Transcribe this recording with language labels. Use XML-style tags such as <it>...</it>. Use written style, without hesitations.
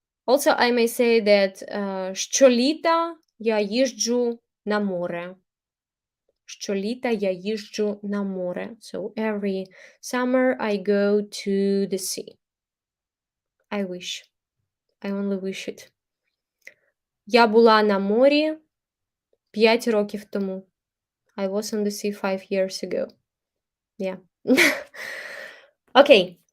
<en>Also, I may say that</en> <uk>щоліта я їжджу на море. Щоліта я їжджу на море.</uk> <en>So every summer I go to the sea. I wish. I only wish it.</en> <uk>Я була на морі 5 років тому.</uk> <en>I was on the sea 5 years ago. Yeah. Okay.</en>